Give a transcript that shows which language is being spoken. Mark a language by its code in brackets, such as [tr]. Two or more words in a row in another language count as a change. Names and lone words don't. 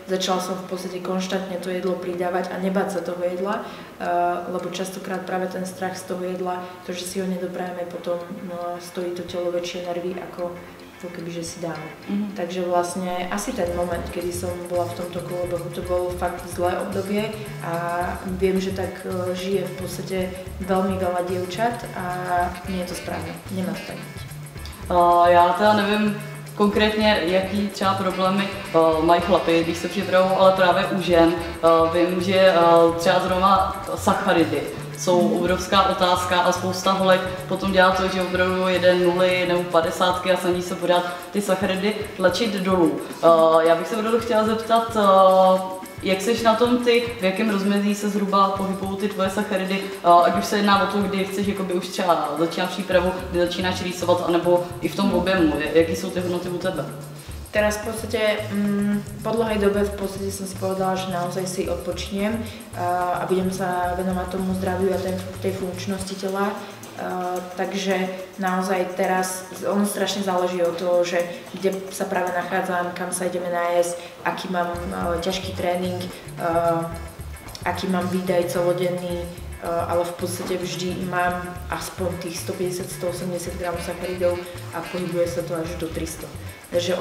[sk] Začala som v podstate konštantne to jedlo pridávať a nebáť sa toho jedla, lebo častokrát práve ten strach z toho jedla, to, že si ho nedoprajeme, potom stojí to telo väčšie nervy ako keby, že si dáme. Takže vlastne asi ten moment, kedy som bola v tomto kolobehu, to bolo fakt zlé obdobie a viem, že tak žije v podstate veľmi veľa dievčat a nie je to správne, nemá to tak byť. [cs] Já teda nevím konkrétně, jaký třeba problémy mají chlapi, když se připravují, ale právě u žen vím, že třeba zrovna sacharidy jsou obrovská otázka a spousta holek potom dělá to, že opravdu jede 0 nebo 50 a snaží se podat ty sacharidy tlačit dolů. Já bych se opravdu chtěla zeptat, jak seš na tom ty, v jakém rozmezí se zhruba pohybují ty tvoje sacharidy, ať už se jedná o to, kdy chceš jakoby už třeba začínat přípravu, kdy začínáš rýsovat, anebo i v tom objemu, jaký jsou ty hodnoty u tebe? [sk] Teraz v podstate po dlhej dobe v podstate som si povedala, že naozaj si odpočnem a budem sa venovať tomu zdraviu a tej funkčnosti tela. Takže naozaj teraz ono strašne záleží od toho, že kde sa práve nachádzam, kam sa ideme nájsť, aký mám ťažký tréning, aký mám výdaj celodenný, ale v podstate vždy mám aspoň tých 150-180 g sacharidov a pohybuje sa to až do 300.